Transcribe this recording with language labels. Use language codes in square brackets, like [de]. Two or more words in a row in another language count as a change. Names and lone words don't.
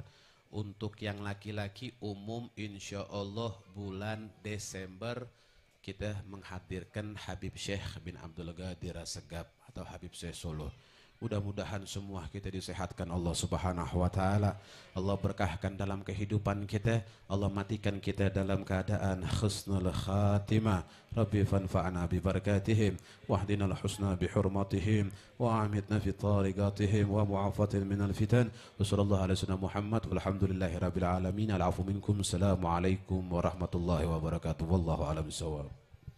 [id] Untuk yang laki-laki umum [ar] إن شاء الله [id] bulan Desember kita menghadirkan Habib Syekh bin Abdul Ghadir Assegaf atau Habib Syekh Solo. Mudah-mudahan semua kita disehatkan Allah [ar] سبحانه وتعالى. [id] Allah berkahkan dalam kehidupan kita. Allah matikan kita dalam keadaan [ar] حسن الخاتمة. ربِّ فانفعنا ببركاتهم واهدنا الحسنى بحرمتهم وأمتنا في طريقتهم ومعافاةٍ من الفتن. وصلى الله على سيدنا محمد والحمد لله رب العالمين. العفو منكم. السلام عليكم ورحمة الله وبركاته. والله أعلم بالصواب.